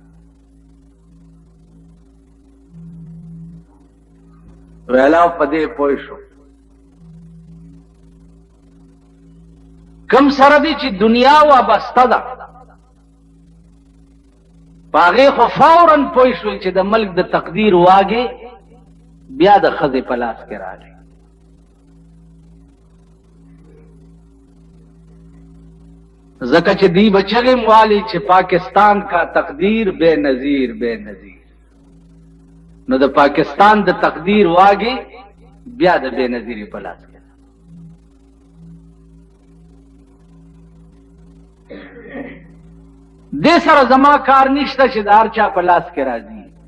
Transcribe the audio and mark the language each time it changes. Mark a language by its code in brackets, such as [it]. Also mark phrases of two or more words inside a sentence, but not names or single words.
[ps] ویلا په دې پوه شو کم سره دی چې دنیا وابسته ده په هغې خو فوراً پوه شو چې د ملک د تقدیر واګې بیا د ښځې په لاس کې راغی. ځکه چې دی به چغې موالي چې [ur] پاکستان کا تقدیر بے نظیر بے نظیر. [ps] نو د پاکستان د تقدیر واګې بیا د بے نظیري په لاس کې. دې سره زما کار نشته چې د هر چا په لاس کې راځي.